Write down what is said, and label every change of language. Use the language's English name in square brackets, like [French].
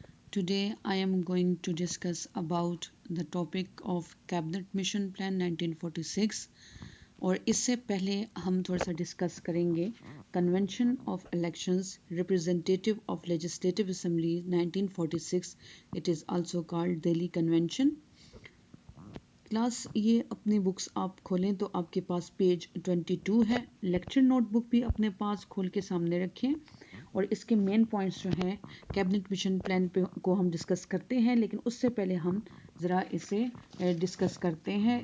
[English] Today I am going to discuss about the topic of Cabinet Mission Plan 1946 [Urdu] اور اس سے پہلے ہم تھوڑا سا ڈسکس کریں گے [English] Convention of elections representative of legislative assembly 1946. It is also called Delhi Convention. [Urdu] Class یہ اپنی بکس آپ کھولیں تو آپ کے پاس پیج 22 ہے. لیکچر نوٹ بک بھی اپنے پاس کھول کے سامنے رکھیں اور اس کے مین پوائنٹس جو ہیں کیبنٹ مشن پلان کو ہم ڈسکس کرتے ہیں، لیکن اس سے پہلے ہم ذرا اسے ڈسکس کرتے ہیں.